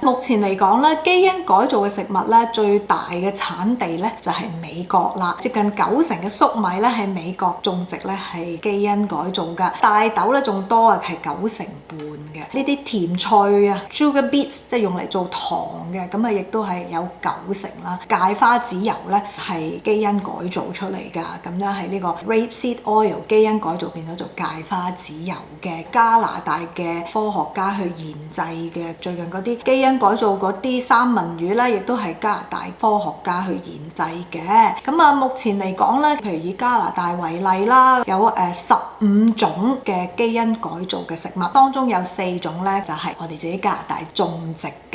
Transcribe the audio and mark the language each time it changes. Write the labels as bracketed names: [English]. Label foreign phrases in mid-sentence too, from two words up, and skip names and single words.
[Cantonese] 目前嚟講咧，基因改造嘅食物咧最大嘅產地咧就係美國啦，接近90%嘅粟米咧喺美國種植咧係基因改造㗎，大豆咧仲多啊，係90%半嘅。呢啲甜菜啊 ， [English] sugar beets [Cantonese] 即係用嚟做糖嘅，咁啊亦都係有90%啦。芥花籽油咧係基因改造出嚟㗎，咁樣係呢個 [English] rapeseed seed oil [Cantonese] 基因改造變咗做芥花籽油嘅加拿大嘅科學家去研製嘅。最近嗰啲基因改造嗰啲三文魚咧，亦都係加拿大科學家去研製嘅。咁啊，目前嚟講咧，譬如以加拿大為例啦，有15種嘅基因改造嘅食物，當中有4種咧就係我哋自己加拿大種植嘅。